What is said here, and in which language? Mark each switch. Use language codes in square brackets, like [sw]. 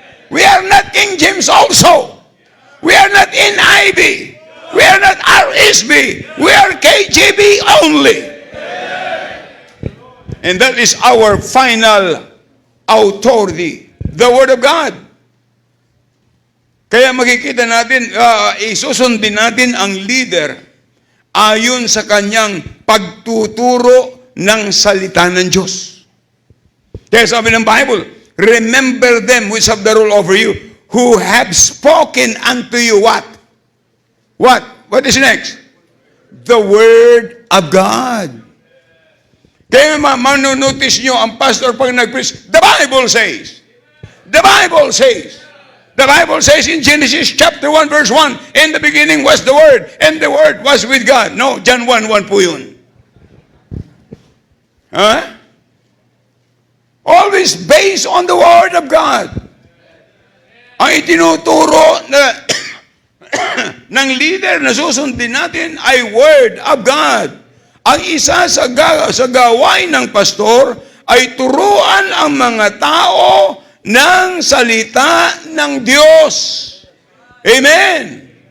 [en] We are not King James also. We are not NIV. We are not RSV. We are KJV only. And that is our final authority, the Word of God. [tl] Kaya makikita natin, isusundin natin ang leader ayon sa kanyang pagtuturo ng salita ng Diyos. Kaya sabi ng [en] Bible, remember them which have the rule over you, who have spoken unto you what? What? What is next? The Word of God. [tl] Kaya manunotice nyo ang pastor pag nag-preach, [en] the Bible says. The Bible says. The Bible says in Genesis chapter 1 verse 1, in the beginning was the Word, and the Word was with God. [tl] No, John 1:1 po yun. [en] Always based on the Word of God. [tl] Ang itinuturo na ng leader na susundin natin ay Word of God. Ang isa sa gawain ng pastor ay turuan ang mga tao ng salita ng Diyos. Amen.